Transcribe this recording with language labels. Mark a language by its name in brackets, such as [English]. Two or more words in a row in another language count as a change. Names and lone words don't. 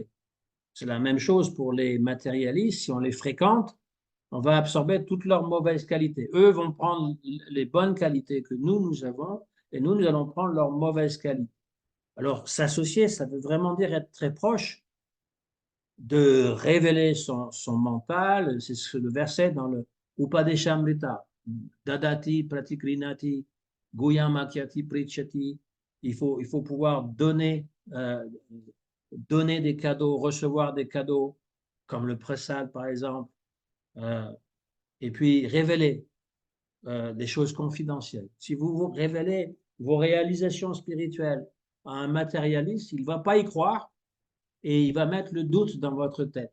[French] C'est la même chose pour les matérialistes. Si on les fréquente, on va absorber toutes leurs mauvaises qualités. Eux vont prendre les bonnes qualités que nous avons et nous allons prendre leurs mauvaises qualités. Alors, s'associer, ça veut vraiment dire être très proche, de révéler son mental. C'est le verset dans le Upadeshamrita. [Sanskrit] Dadati pratikrinati guyam akyati prichati. [French] Il faut pouvoir donner donner des cadeaux, recevoir des cadeaux, comme le prasad par exemple, euh, et puis révéler des choses confidentielles. Si vous révélez vos réalisations spirituelles à un matérialiste, il ne va pas y croire et il va mettre le doute dans votre tête.